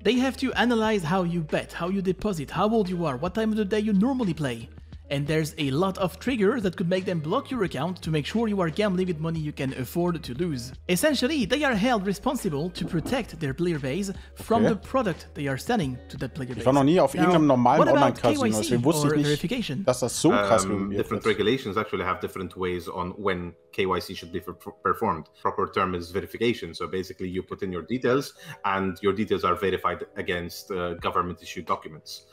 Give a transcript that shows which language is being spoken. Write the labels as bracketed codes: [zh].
[en] They have to analyze how you bet, how you deposit, how old you are, what time of the day you normally play. And there's a lot of triggers that could make them block your account to make sure you are gambling with money you can afford to lose. Essentially, they are held responsible to protect their player base from the product they are selling to that player base. [de] Ich war noch nie auf irgendeinem normalen Online-Casino, deswegen wusste ich nicht, dass das so krass reguliert [en] Different [de] ist. [en] regulations actually have different ways on when KYC should be performed. Proper term is verification. So basically you put in your details and your details are verified against government-issued documents.